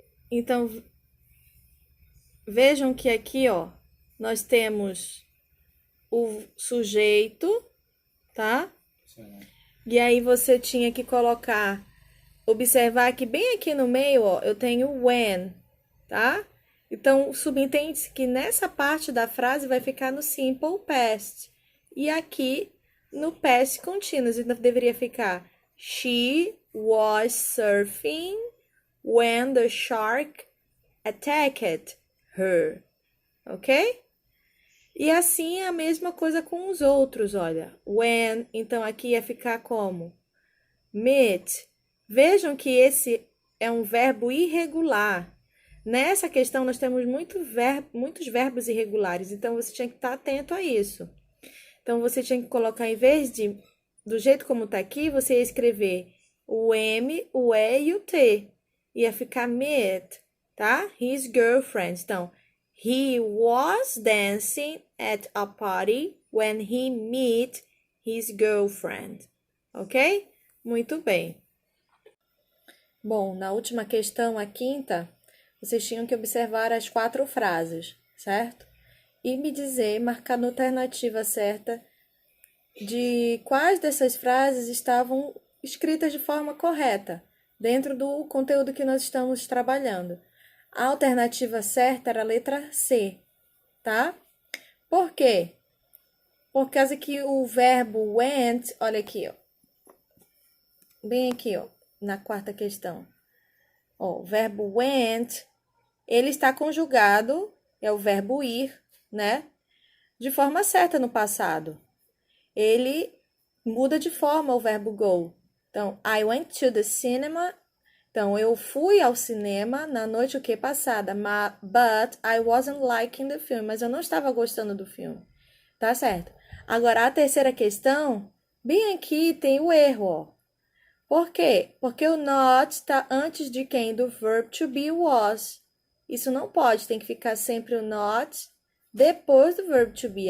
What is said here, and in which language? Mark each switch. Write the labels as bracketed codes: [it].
[pt] Então, vejam que aqui, ó, nós temos o sujeito, tá? E aí você tinha que colocar, observar que bem aqui no meio, ó, eu tenho when, tá? Então, subentende-se que nessa parte da frase vai ficar no simple past. E aqui no past continuous, então deveria ficar [en] she was surfing when the shark attacked her. [pt] Ok? E assim é a mesma coisa com os outros, olha. When, então aqui ia ficar como? Meet. Vejam que esse é um verbo irregular. Nessa questão, nós temos muitos verbos irregulares, então você tinha que estar atento a isso. Então, você tinha que colocar, em vez de, do jeito como está aqui, você ia escrever o M, o E e o T. Ia ficar met, tá? [en] His girlfriend. [pt] Então, [en] he was dancing at a party when he met his girlfriend. [pt] Ok? Muito bem. Bom, na última questão, a quinta, vocês tinham que observar as 4 frases, certo? E me dizer, marcar na alternativa certa, de quais dessas frases estavam escritas de forma correta, dentro do conteúdo que nós estamos trabalhando. A alternativa certa era a letra C, tá? Por quê? Por causa que o verbo went, olha aqui, ó. Bem aqui, ó, na quarta questão. Ó, o verbo went, ele está conjugado, é o verbo ir, né? De forma certa no passado. Ele muda de forma o verbo go. Então, [en] I went to the cinema. [pt] Então, eu fui ao cinema na noite o que passada. [en] But I wasn't liking the film. [pt] Mas eu não estava gostando do filme. Tá certo? Agora, a terceira questão, bem aqui tem o erro, ó. Por quê? Porque o not está antes de quem? Do verb to be was. Isso não pode, tem que ficar sempre o not depois do verb to be.